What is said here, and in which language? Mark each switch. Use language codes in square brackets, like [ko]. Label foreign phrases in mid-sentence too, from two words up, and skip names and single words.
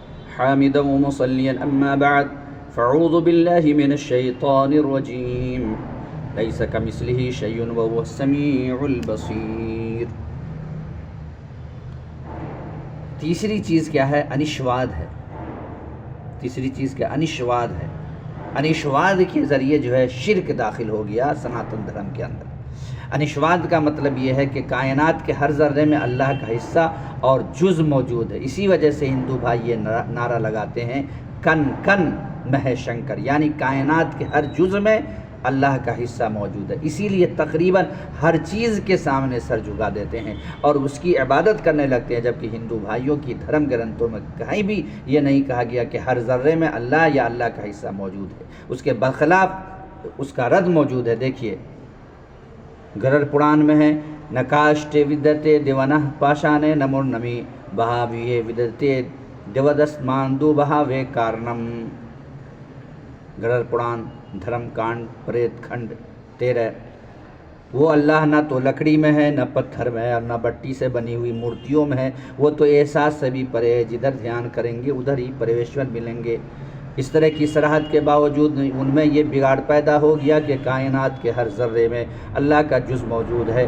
[ar] حامدا ومصليا أما بعد فأعوذ بالله من الشيطان الرجيم ليس كمثله شيء وهو السميع البصير۔ [ur] تیسری چیز کیا ہے؟ انشواد ہے۔ تیسری چیز کیا؟ انشواد ہے۔ انشواد کے ذریعے جو ہے شرک داخل ہو گیا سناتن دھرم کے اندر۔ انشواد کا مطلب یہ ہے کہ کائنات کے ہر ذرے میں اللہ کا حصہ اور جز موجود ہے۔ اسی وجہ سے ہندو بھائی یہ نعرہ لگاتے ہیں کن کن مہ شنکر، یعنی کائنات کے ہر جز میں اللہ کا حصہ موجود ہے، اسی لیے تقریباً ہر چیز کے سامنے سر جھکا دیتے ہیں اور اس کی عبادت کرنے لگتے ہیں، جبکہ ہندو بھائیوں کی دھرم گرنتھوں میں کہیں بھی یہ نہیں کہا گیا کہ ہر ذرے میں اللہ یا اللہ کا حصہ موجود ہے۔ اس کے برخلاف اس کا رد موجود ہے۔ دیکھیے گرر پران میں ہے [sa] न काष्ठे विद्यते देवो न पाषाणे न मृण्मये भावे विद्यते देवस् तस्माद् भावो कारणम्. [ur] گرر پران دھرم کانڈ پریت کھنڈ 13۔ وہ اللہ نہ تو لکڑی میں ہے، نہ پتھر میں ہے، اور نہ بٹی سے بنی ہوئی مورتیوں میں ہے، وہ تو احساس سے بھی پرے ہے، جدھر دھیان کریں گے ادھر ہی پرویشور ملیں گے۔ اس طرح کی صراحت کے باوجود ان میں یہ بگاڑ پیدا ہو گیا کہ کائنات کے ہر ذرے میں اللہ کا جز موجود ہے۔